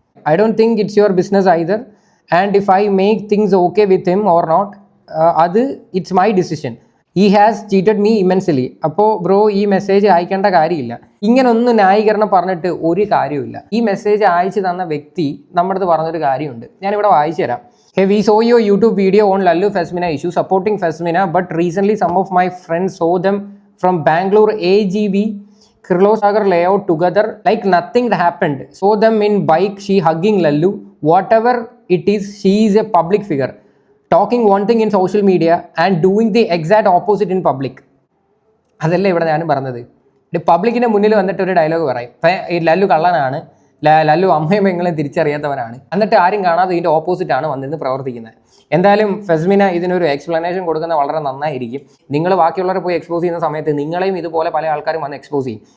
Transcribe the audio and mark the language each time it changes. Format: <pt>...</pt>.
<en>I don't think it's your business either, and if I make things okay with him or not, അത് it's my decision. He has cheated me immensely.</en> <ml>അപ്പോൾ bro ഈ message അയക്കേണ്ട കാര്യമില്ല. ഇങ്ങനൊന്നും ന്യായീകരണം പറഞ്ഞിട്ട് ഒരു കാര്യമില്ല. ഈ മെസ്സേജ് അയച്ചു തന്ന വ്യക്തി നമ്മുടെ അടുത്ത് പറഞ്ഞൊരു കാര്യമുണ്ട്. ഞാനിവിടെ വായിച്ചു തരാം.</ml> <en>Hey, we saw your YouTube video on Lallu Fesmina issue supporting Fesmina, but recently some of my friends saw them from Bangalore AGV Kirlosagar layout together like nothing happened. Saw them in bike, she hugging Lallu. Whatever it is, she is a public figure. Talking one thing in social media and doing the exact opposite in public.</en> <ml>അതല്ലേ ഇവിടെ ഞാനും പറഞ്ഞത്. പബ്ലിക്കിൻ്റെ മുന്നിൽ വന്നിട്ട് ഒരു dialogue പറയും, ഈ ലല്ലു കള്ളനാണ്, ലല്ലു അമ്മയും പെങ്ങളെ തിരിച്ചറിയാത്തവനാണ്, എന്നിട്ട് ആരും കാണാതെ ഇതിൻ്റെ ഓപ്പോസിറ്റാണ് വന്നിരുന്ന് പ്രവർത്തിക്കുന്നത്. എന്തായാലും ഫെസ്മിന ഇതിനൊരു എക്സ്പ്ലനേഷൻ കൊടുക്കുന്നത് വളരെ നന്നായിരിക്കും. നിങ്ങൾ ബാക്കിയുള്ളവരെ പോയി എക്സ്പോസ് ചെയ്യുന്ന സമയത്ത് നിങ്ങളെയും ഇതുപോലെ പല ആൾക്കാരും വന്ന് എക്സ്പോസ് ചെയ്യും.</ml>